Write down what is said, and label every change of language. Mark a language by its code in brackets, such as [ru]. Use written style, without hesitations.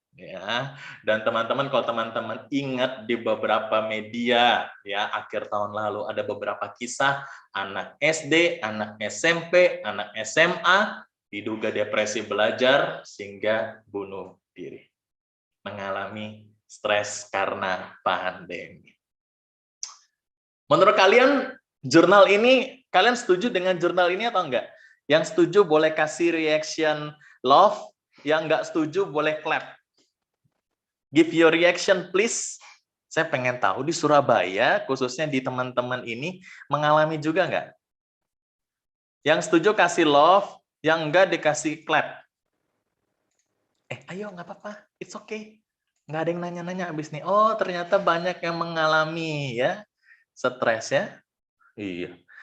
[id] Ya, dan teman-teman, kalau teman-teman ingat di beberapa media ya akhir tahun lalu ada beberapa kisah anak SD, anak SMP, anak SMA diduga depresi belajar sehingga bunuh diri, mengalami stres karena pandemi. Menurut kalian jurnal ini, kalian setuju dengan jurnal ini atau enggak? Yang setuju boleh kasih reaction love, yang enggak setuju boleh clap. [en] Give your reaction please. [id] Saya pengen tahu di Surabaya, khususnya di teman-teman ini, mengalami juga enggak? Yang setuju kasih love, yang enggak dikasih clap. Ayo nggak apa-apa, [en] it's okay. [id] Nggak ada yang nanya-nanya abis nih. Oh, ternyata banyak yang mengalami ya stres ya. Iya.